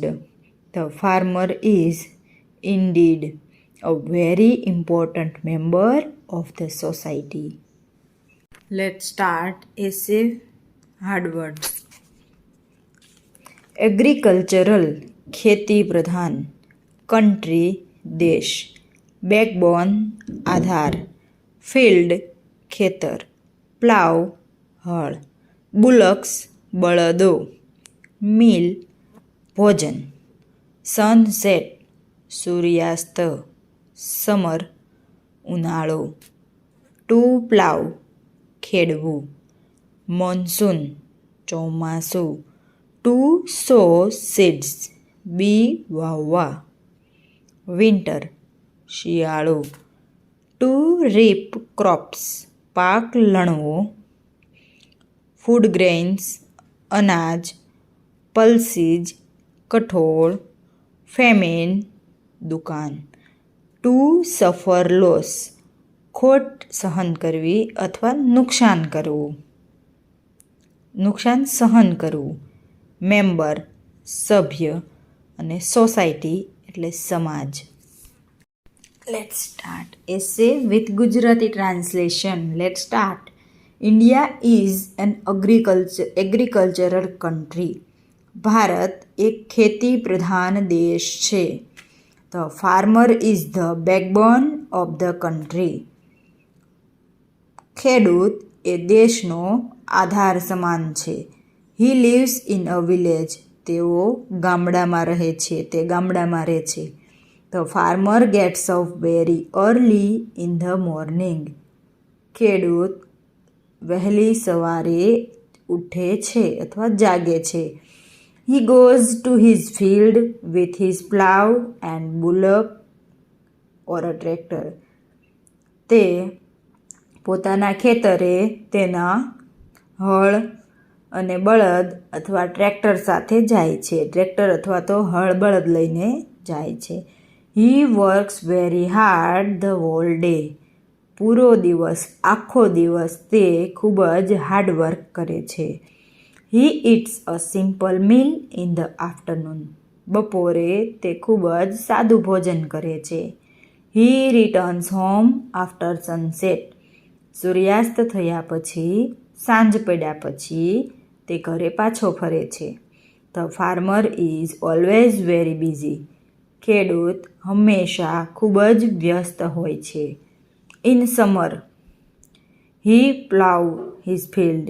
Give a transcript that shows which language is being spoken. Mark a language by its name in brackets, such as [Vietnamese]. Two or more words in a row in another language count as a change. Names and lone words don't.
[English] The farmer is indeed a very important member of the society. Let's start essay hard words. Agricultural, [Gujarati] ખેતી પ્રધાન, [English] country, देश, backbone, आधार, field, [Gujarati] ખેતર, plow, હળ, bullocks, બળદો, meal, ભોજન, [English] sunset, સૂર્યાસ્ત, summer, ઉનાળો, to plow, ખેડવું, monsoon, ચોમાસું, to sow seeds, [Gujarati] બી વાવવા, winter, શિયાળો, [English] to reap crops, [Gujarati] પાક લણવો, [English] food grains, અનાજ, pulses, કઠોળ, famine, દુકાન, to suffer loss, [Gujarati] ખોટ સહન કરવી અથવા નુકસાન કરવું, નુકસાન સહન કરવું, મેમ્બર સભ્ય અને સોસાયટી એટલે સમાજ. [English] Let's start essay with Gujarati translation. Let's start. India is an agricultural country. [Gujarati] ભારત એક ખેતી પ્રધાન દેશ છે. [English] The farmer is the backbone of the country. [Gujarati] ખેડૂત એ દેશનો આધાર સમાન છે. He lives in a village. તેઓ ગામડામાં રહે છે. તે ગામડામાં રહે છે. [English] The farmer gets up very early in the morning. [Gujarati] ખેડૂત વહેલી સવારે ઉઠે છે અથવા જાગે છે. [English] He goes to his field with his plough and bullock or a tractor. [Gujarati] તે પોતાના ખેતરે તેના હળ અને બળદ અથવા ટ્રેક્ટર સાથે જાય છે. ટ્રેક્ટર અથવા તો હળ બળદ લઈને જાય છે. [English] He works very hard the whole day. [Gujarati] પૂરો દિવસ, આખો દિવસ તે ખૂબ જ [English] hard work [Gujarati] કરે છે. [English] He eats a simple meal in the afternoon. [Gujarati] બપોરે તે ખૂબ જ સાદું ભોજન કરે છે. [English] He returns home after sunset. [Gujarati] સૂર્યાસ્ત થયા પછી સાંજ પડ્યા પછી તે ઘરે પાછો ફરે છે. [English] The farmer is always very busy. [Gujarati] ખેડૂત હંમેશા ખૂબ જ વ્યસ્ત હોય છે. [English] In summer he plow his field.